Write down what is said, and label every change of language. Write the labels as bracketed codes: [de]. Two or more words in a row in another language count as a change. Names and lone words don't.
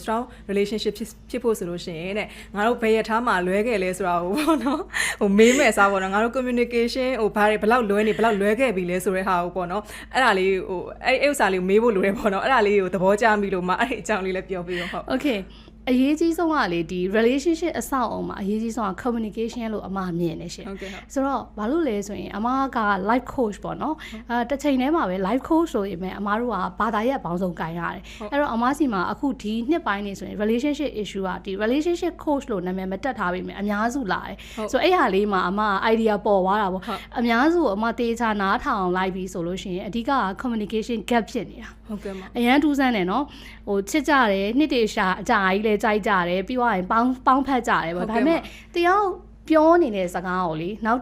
[en] strong relationship [my] ဖြစ်ဖို့ဆိုလို့ရှိရင်တဲ့ငါတို့ဘယ်ရထားမှာလွဲခဲ့လဲဆိုတာကိုပေါ့နော်ဟိုမေးမယ်စားပေါ့နော်ငါတို့ communication ဟိုဘာတွေဘယ်လောက်လွဲနေဘယ်လောက်လွဲခဲ့ပြီလဲဆိုတဲ့ဟာကိုပေါ့နော်အဲ့ဒါလေးဟိုအဲ့ဥစ္စာလေးကိုမေးဖို့လိုတယ်ပေါ့နော်အဲ့ဒါလေးကိုသဘောကျမိလို့မအဲ့ဒီအကြောင်းလေးလည်းပြောပြရောဟုတ် Okay အရေးကြီးဆုံးကလေဒီ relationship အဆောက်အအုံမှာအရေးကြီးဆုံးက communication လို့အမမြင်နေရှင်ဆိုတော့ဘာလို့လဲဆိုရင်အမက [en] life coach [my] ပေါ့နော်တစ်ချိန်တည်းမှာပဲ [en] life coach [my] ဆိုရင်အမတို့ကဘာသာရပ်ပေါင်းစုံကိုင်ရတယ်အဲ့တော့အမစီမှာအခုဒီနှစ်ပိုင်းနေဆိုရင် [en] relationship issue [my] ကဒီ [en] relationship coach [my] လို့နာမည်မတက်ထားပေမဲ့အများစုလာတယ်ဆိုတော့အဲ့ဟာလေးမှာအမ idea ပေါ်သွားတာပေါ့အများစုအမတေချာနားထောင်လိုက်ပြီဆိုလို့ရှိရင်အဓိက [en] communication gap [my] ဖြစ်နေတာ ဟုတ်ကဲ့ပါ အရန်ထူးဆန်းတယ်နော်ဟိုချစ်ကြတယ်နှစ်တည်းရှာအကြာကြီးလဲကြိုက်ကြတယ်ပြီးသွားရင်ပေါင်းဖက်ကြတယ်ပေါ့ဒါပေမဲ့တယောက်ပြောနေတဲ့စကားကိုလေနောက်တစ်